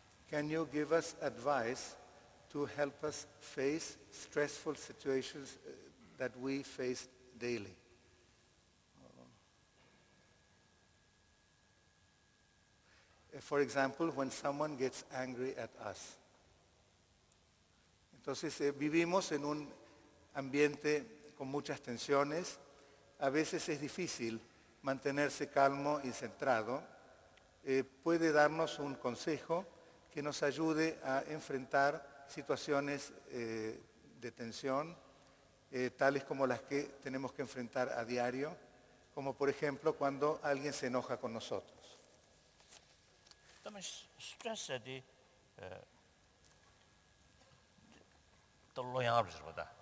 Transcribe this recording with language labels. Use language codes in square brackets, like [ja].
[en] Can you give us advice to help us face stressful situations that we face daily? For example, when someone gets angry at us. [es] Entonces vivimos en un ambiente con muchas tensiones. A veces es difícil mantenerse calmo y centrado. Puede darnos un consejo que nos ayude a enfrentar situaciones de tensión, tales como las que tenemos que enfrentar a diario, como por ejemplo cuando alguien se enoja con nosotros. [en] Stress is the loyal result.